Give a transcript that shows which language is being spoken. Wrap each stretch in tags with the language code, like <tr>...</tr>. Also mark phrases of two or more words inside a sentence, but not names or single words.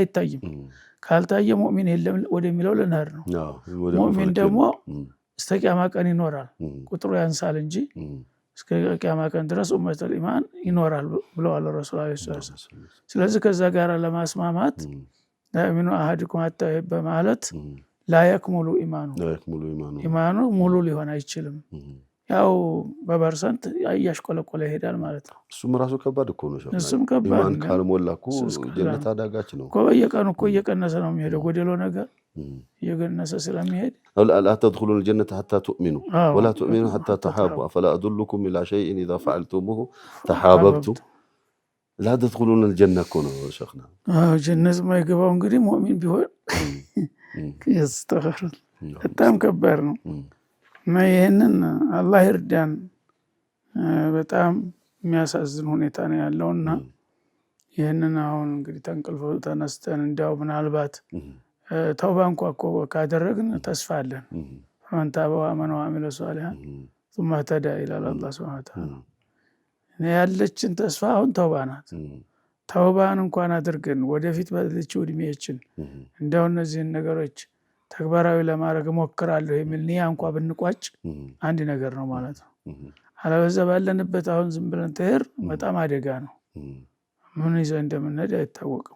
<am>አይታይም። ካልታየ ሙእሚን የለም ወደሚለው ልንሄድ ነው። ሙእሚን ደግሞ እስከ ቂያማ ቀን ይኖራል። ቁጥሩ ያንሳል እንጂ እስከ ቂያማ ቀን ድረስ</am> <ar>أمة الإيمان</ar> <am>ይኖራል ብለዋል</am> <ar>رسول صلى الله عليه وسلم።</ar> <am>ስለዚህ ከዛ ጋር ለማስማማት</am> <ar>لا يؤمن أحدكم حتى</ar> <am>በማለት</am> <ar>لا يكمل إيمانه</ar> <am>ሙሉ ሊሆን አይችልም። ያው በፐርሰንት እያሽቆለቆለ ይሄዳል ማለት ነው። እሱም ራሱ ከባድ እኮ ነው። እሱም ከባድ ኢማን ካልሞላ እኮ ጀነት አዳጋች ነው እኮ። በየቀኑ እኮ እየቀነሰ ነው የሚሄደው ጎደሎ ነገር እየቀነሰ ስለሚሄድ</am> <ar>لا تدخلون الجنة حتى تؤمنوا ولا تؤمنوا حتى تحابوا أفلا أدلكم إلى شيء إذا فعلتموه تحاببتم لا تدخلون الجنة كونوا شيخنا</ar> <am>ጀነት ማይገባው እንግዲህ ሙእሚን ቢሆን ያስተኸር በጣም ከባድ ነው። እና ይሄንን አላህ ይርዳን። በጣም የሚያሳዝን ሁኔታ ነው ያለውና ይሄንን አሁን እንግዲህ ተንቅልፎ ተነስተን እንዲያው ምናልባት ተውባ እንኳ እኮ ካደረግን ተስፋ አለን።</am> <ar>فمن تاب وآمن وعمل صالحا ثم اهتدى</ar> <am>ይላል አላህ</am> <ar>سبحانه وتعالى።</ar> <am>ያለችን ተስፋ አሁን ተውባ ናት። ተውባን እንኳን አድርገን ወደፊት ባለችው እድሜያችን እንደው እነዚህን ነገሮች ተግባራዊ ለማድረግ እሞክራለሁ የሚል ንያ እንኳን ብንቋጭ አንድ ነገር ነው ማለት ነው። አለበለዚያ ባለንበት አሁን ዝም ብለን ተሄር በጣም አደጋ ነው። ምን ይዘን እንደምንሄድ አይታወቅም።</am>